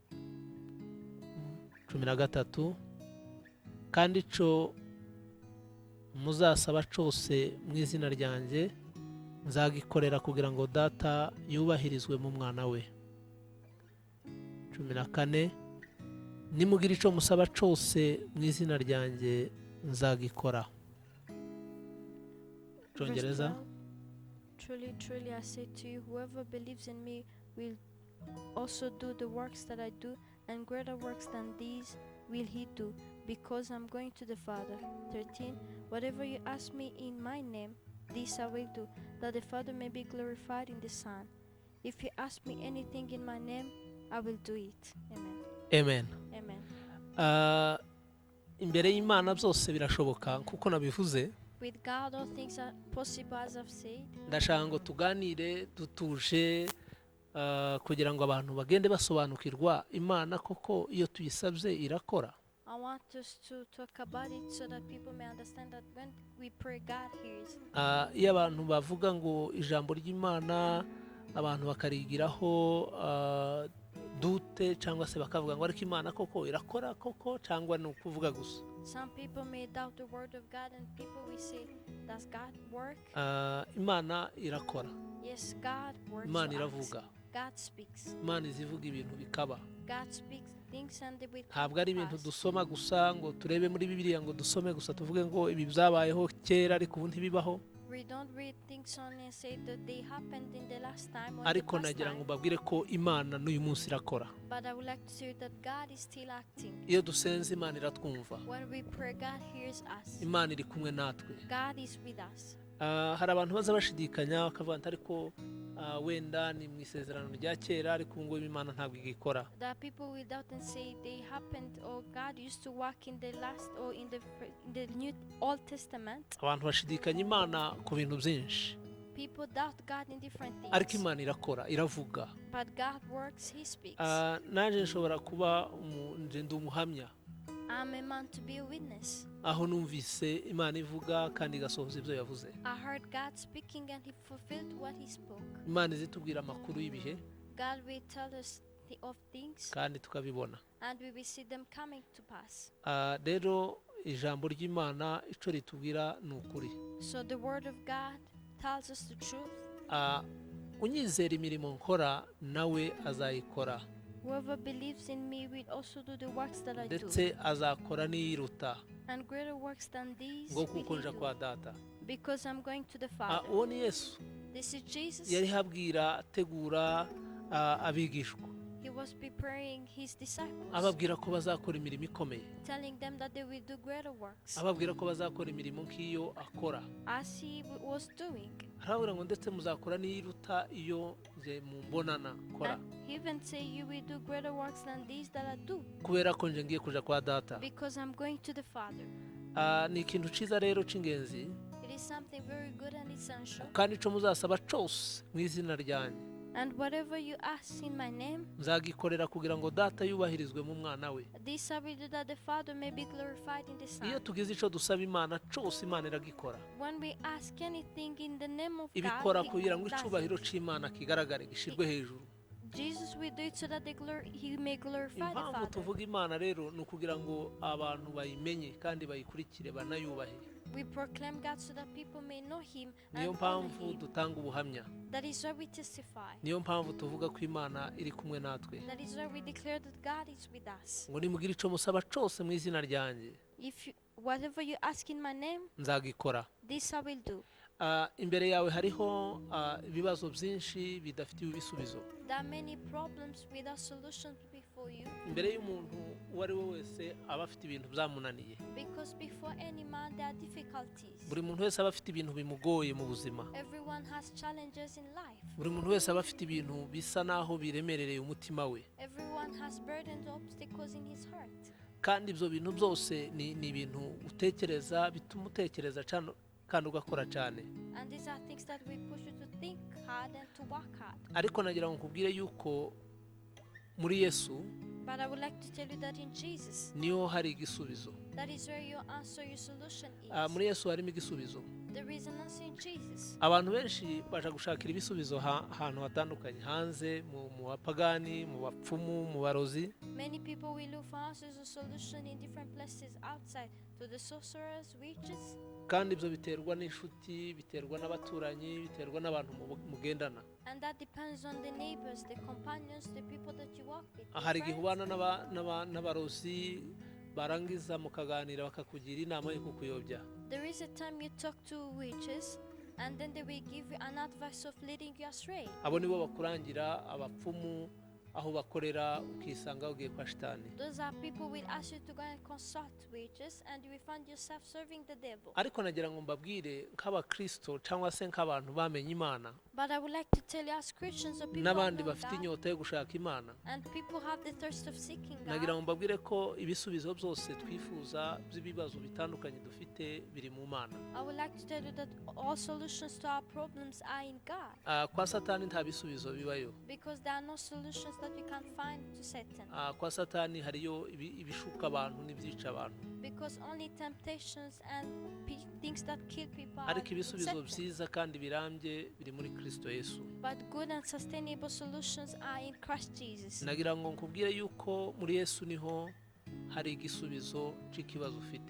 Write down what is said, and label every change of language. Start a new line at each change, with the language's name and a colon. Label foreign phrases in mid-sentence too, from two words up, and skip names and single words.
Kinyarwanda: 13, kandi ico muzasaba cose mu izina ryanjye nzagikorera kugira ngo data yubahirizwe mu mwana we. 14, nimugira ico musaba cose mu izina ryanjye nzagikora. Verse Congereza. 12.
English: Truly, truly, I say to you, whoever believes in me will also do the works that I do, and greater works than these will he do, because I'm going to the Father. 13. Whatever you ask me in my name, this I will do, that the Father may be glorified in the Son. If you ask me anything in my name, I will do it. Amen. Amen. Amen.
Kinyarwanda: Imbere y'Imana byose birashoboka kuko nabivuze.
English: With God, all things are possible, as I've said.
Kinyarwanda: Ndashaka ngo tuganire dutuje, kugira ngo abantu bagende basobanukirwa Imana koko iyo tuyisabye irakora.
English: I want us to talk about it so that people may understand that when we pray, God hears.
Kinyarwanda: Iyo abantu bavuga ngo ijambo ry'Imana abantu bakarigiraho dute cyangwa se bakavuga ngo ariko Imana koko irakora koko cyangwa ni ukuvuga gusa.
English: Some people may doubt the word of God, and people will say, does God work?
Kinyarwanda: Imana irakora.
English: Yes, God works.
Kinyarwanda: Imana
English: or acts.
Kinyarwanda: iravuga.
English: God speaks.
Kinyarwanda: Imana izivuga ibintu bikaba.
English: God speaks things and they will come
Kinyarwanda: ntabwo ari
English: to
Kinyarwanda: ibintu
English: pass.
Kinyarwanda: dusoma gusa ngo turebe muri bibiliya ngo dusome gusa tuvuge ngo ibi byabayeho kera ariko ubu ntibibaho.
English: We don't read things only and say that they happened in the last time or the
Kinyarwanda: ariko
English: past
Kinyarwanda: nagira ngo
English: time.
Kinyarwanda: mbabwire ko Imana n'uyu munsi irakora.
English: But I would like to say that God is still acting.
Kinyarwanda: Iyo dusenze Imana iratwumva.
English: When we pray, God hears us.
Kinyarwanda: Imana iri kumwe natwe.
English: God is with us.
Kinyarwanda: Hari abantu baza bashidikanya bakavuga ati ariko wenda ni mu isezerano rya kera ariko ubu ngubu Imana ntabwo igikora.
English: There are people who doubt and say they happened or God used to work in the last or in the New Old Testament.
Kinyarwanda: Abantu bashidikanya Imana ku bintu byinshi.
English: People doubt God in different
Kinyarwanda: ariko
English: things.
Kinyarwanda: Imana irakora iravuga.
English: But God works, He speaks.
Kinyarwanda: Naje nshobora kuba ndi umuhamya.
English: I'm a man to be a witness.
Kinyarwanda: Aho numvise Imana ivuga kandi igasohoza ibyo yavuze.
English: I heard God speaking and He fulfilled what He spoke.
Kinyarwanda: Imana izitubwira amakuru y'ibihe
English: God will tell us of things
Kinyarwanda: kandi tukabibona.
English: and we will see them coming to pass.
Kinyarwanda: Rero ijambo ry'Imana ico ritubwira ni ukuri.
English: So the word of God tells us the truth.
Kinyarwanda: Unyizera imirimo nkora nawe azayikora.
English: Whoever believes in me will also do the works that I do.
Kinyarwanda: Ndetse azakora n'iyiruta
English: And greater works than these
Kinyarwanda: ngo
English: will
Kinyarwanda: kuko
English: He
Kinyarwanda: nja
English: do,
Kinyarwanda: kwa data.
English: because I'm going to the Father.
Kinyarwanda: Uwo ni Yesu.
English: This is Jesus.
Kinyarwanda: Yari habwira ategura abigishwa.
English: He was preparing His disciples,
Kinyarwanda: Ababwira ko bazakora imirimo ikomeye.
English: telling them that they will do greater works
Kinyarwanda: Ababwira ko bazakora imirimo nk'iyo akora.
English: as He was doing.
Kinyarwanda: Arababwira ngo ndetse muzakora n'iyiruta iyo nje mumbonana kora.
English: And He even say you will do greater works than these that I do,
Kinyarwanda: Kubera ko nje ngiye kuja kwa data.
English: because I'm going to the Father.
Kinyarwanda: Ni ikintu ciza rero c'ingenzi
English: It is something very good and essential.
Kinyarwanda: kandi ico muzasaba cose mu izina ryanjye
English: And whatever you ask in my name,
Kinyarwanda: nzagikorera kugira ngo data yubahirizwe mu mwana we.
English: this I will do that the Father may be glorified in the
Kinyarwanda: Iyo
English: Son.
Kinyarwanda: tugize ico dusaba Imana cose Imana iragikora.
English: When we ask anything in the name of
Kinyarwanda: Ibikora
English: God,
Kinyarwanda: kugira ngo
English: He does
Kinyarwanda: icubahiro
English: it.
Kinyarwanda: c'Imana kigaragare gishirwe hejuru.
English: Jesus will do it so that He may glorify the
Kinyarwanda: Impamvu
English: Father.
Kinyarwanda: tuvuga Imana rero ni ukugira ngo abantu bayimenye kandi bayikurikire banayubahe.
English: We proclaim God so that people may know Him
Kinyarwanda: Niyo
English: and honor
Kinyarwanda: mpamvu
English: Him.
Kinyarwanda: dutanga ubuhamya.
English: That is why we testify.
Kinyarwanda: Niyo mpamvu tuvuga ko Imana iri kumwe natwe.
English: That is why we declare that God is with us.
Kinyarwanda: Ngo nimugire ico musaba cose mu izina ryanjye
English: Whatever you ask in my name,
Kinyarwanda: nzagikora.
English: this I will do.
Kinyarwanda: Imbere yawe hariho ibibazo byinshi bidafitiwe ibisubizo.
English: There are many problems without solutions before you,
Kinyarwanda: Imbere y'umuntu uwo ari we wese aba afite ibintu byamunaniye.
English: because before any man there are difficulties.
Kinyarwanda: Buri muntu wese aba afite ibintu bimugoye mu buzima.
English: Everyone has challenges in life.
Kinyarwanda: Buri muntu wese aba afite ibintu bisa naho biremerereye umutima we.
English: Everyone has burdens, obstacles in his heart.
Kinyarwanda: Kandi ibyo bintu byose ni ibintu utekereza bituma utekereza kandi ugakora cyane.
English: And these are things that will push you to think hard and to work hard.
Kinyarwanda: Ariko nagira ngo nkubwire yuko muri Yesu
English: But I would like to tell you that in Jesus,
Kinyarwanda: niho hari igisubizo.
English: that is where your answer, your solution is.
Kinyarwanda: Muri Yesu harimo igisubizo.
English: There is an answer in Jesus.
Kinyarwanda: Abantu benshi baje gushakira ibisubizo ahantu hatandukanye, hanze, mu bapagani, mu bapfumu, mu barozi.
English: Many people will look for answers or solution in different places outside, to the sorcerers, witches.
Kinyarwanda: Kandi ibyo biterwa n'inshuti, biterwa n'abaturanyi, biterwa n'abantu mugendana.
English: And that depends on the neighbors, the companions, the people that you walk with.
Kinyarwanda: Hari igihe
English: Friends.
Kinyarwanda: ubana n'abarozi barangiza mukaganira bakakugira inama yo kukuyobya.
English: There is a time you talk to witches, and then they will give you an advice of leading you astray.
Kinyarwanda: Abo nibo bakurangira abapfumu aho bakorera ukisanga ugiye kwa shitani.
English: Those are people will ask you to go and consult witches, and you will find yourself serving the devil.
Kinyarwanda: Ariko nagira ngo mbabwire nk'abakristo cyangwa se nk'abantu bamenye Imana
English: But I would like to tell you, as Christians or people who
Kinyarwanda: n'abandi
English: know
Kinyarwanda: bafite
English: God,
Kinyarwanda: inyota yo gushaka Imana,
English: and people have the thirst of seeking
Kinyarwanda: nagira
English: God,
Kinyarwanda: ngo mbabwire ko ibisubizo byose twifuza by'ibibazo bitandukanye dufite biri mu Mana.
English: I would like to tell you that all solutions to our problems are in God,
Kinyarwanda: Kwa Satani nta bisubizo bibayo.
English: because there are no solutions that you can find to Satan,
Kinyarwanda: Kwa Satani hariyo ibishuka abantu n'ibyica abantu.
English: because only temptations and things that kill people are
Kinyarwanda: Ariko ibisubizo
English: Satan.
Kinyarwanda: byiza kandi birambye biri muri Kristo Yesu.
English: But good and sustainable solutions are in Christ Jesus.
Kinyarwanda: Nagira ngo nkubwire yuko muri Yesu niho hari igisubizo cy'ikibazo ufite.